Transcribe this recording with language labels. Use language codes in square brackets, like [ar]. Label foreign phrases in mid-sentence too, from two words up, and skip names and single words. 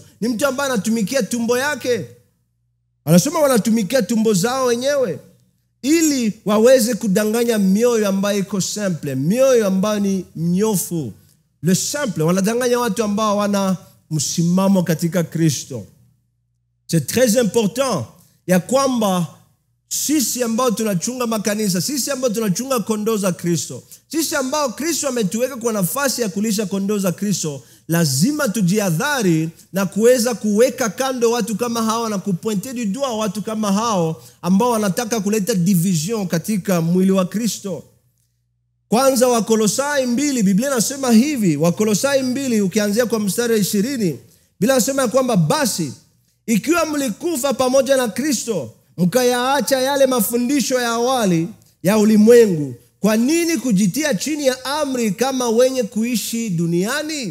[sw] Ni mtu ambaye anatumikia tumbo yake. Anasema wanatumikia tumbo zao wenyewe ili waweze kudanganya mioyo ambayo iko simple, mioyo ambayo ni mnyofu. [fr] Le simple, [sw] wanadanganya watu ambao wana msimamo katika Kristo. [fr] C'est très important [sw] ya kwamba sisi ambao tunachunga makanisa, sisi ambao tunachunga kondoo za Kristo, sisi ambao Kristo ametuweka kwa nafasi ya kulisha kondoo za Kristo, lazima tujihadhari na kuweza kuweka kando watu kama hawa na kupointer [fr] du doigt [sw] watu kama hao ambao wanataka kuleta division katika mwili wa Kristo. Kwanza Wakolosai 2, Biblia inasema hivi, Wakolosai 2 ukianzia kwa mstari wa 20, Biblia inasema kwamba basi ikiwa mlikufa pamoja na Kristo, mkayaacha yale mafundisho ya awali ya ulimwengu, kwa nini kujitia chini ya amri kama wenye kuishi duniani?